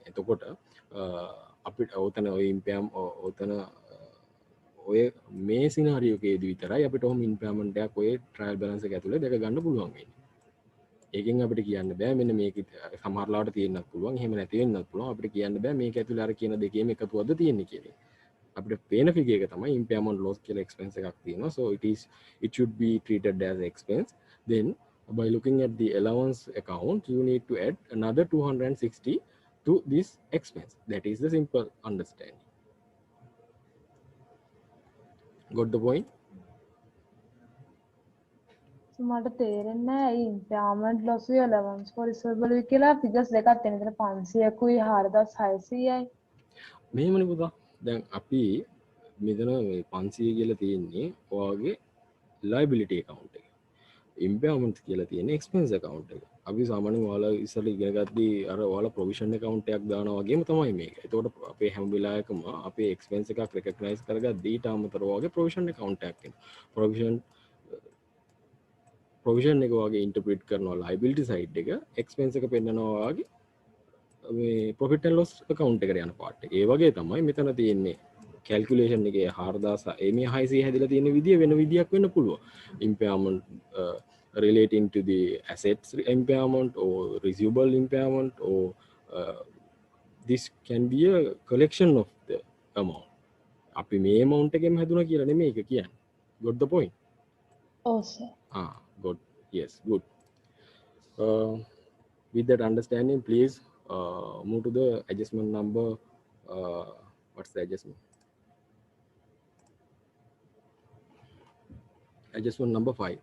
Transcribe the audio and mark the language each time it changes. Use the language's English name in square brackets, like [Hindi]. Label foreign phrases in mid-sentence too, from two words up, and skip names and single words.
[Sinhala] එතකොට අපිට ඔතන ඔය impairment ඔතන ඔය මේ සිනාරියෝ එකේදී විතරයි අපිට ඔහොම impairment එකක් ඔය [English] trial balance [Sinhala] එක ඇතුලේ දැක ගන්න පුළුවන් වෙන්නේ. ඒකෙන් අපිට කියන්න බෑ මෙන්න මේක සමහරලාට තියෙන්නත් පුළුවන් එහෙම නැති වෙන්නත් පුළුවන් අපිට කියන්න බෑ මේක ඇතුලේ අර කියන දෙකේම එකතුවක්ද තියෙන්නේ කියලා. අපිට පේන ෆිගර් එක තමයි [English] impairment loss [Sinhala] කියලා expense එකක් තියෙනවා. [English] So it should be treated as expense. Then by looking at the allowance account you need to add another 260 to this expense. That is the simple understanding. Got the point? [Sinhala] මට තේරෙන්නේ නැහැ ඇයි [English] impairment loss [Sinhala] වල [English] allowance for receivable [Sinhala] කියලා figures දෙකක් තියෙන. එතන 500කුයි 4600යි. මෙහෙමනේ පුතා. දැන් අපි මෙතන මේ 500 කියලා තියෙන්නේ ඔයාගේ [English] liability account [Sinhala] එක. impairment කියලා තියෙන්නේ [English] expense account [Sinhala] එක. අපි සාමාන්‍යයෙන් ඔයාලා ඉස්සෙල්ලා ඉගෙන ගත්තී අර ඔයාලා [English] provision account [Sinhala] එකක් දානවා වගේම තමයි මේක. එතකොට අපේ හැම වෙලාවකම අපේ expense එකක් recognize කරගද්දී ඊට අමතරව ඔයාගේ [English] provision account [Sinhala] එකක් එනවා. provision එක වගේ interpret කරනවා [English] liability side [Sinhala] එක, expense එක පෙන්නනවා වගේ මේ [English] profit and loss account [Sinhala] එකට යන part එක. ඒ වගේ තමයි මෙතන තියෙන්නේ calculation එකේ 4000 මේ 600 හැදිලා තියෙන විදිය වෙන විදියක් වෙන්න පුළුවන්. [English] impairment relating to the assets impairment or receivable impairment or this can be a collection of the amount. [Sinhala] අපි මේ amount එකෙම හැදුනා කියලා නෙමෙයි ඒක කියන්නේ. [English] Got the point? [Sinhala] ඔව් සර්. [English] Good. Yes, good. With that understanding, please move to the adjustment number. What's the adjustment? Adjustment number 5.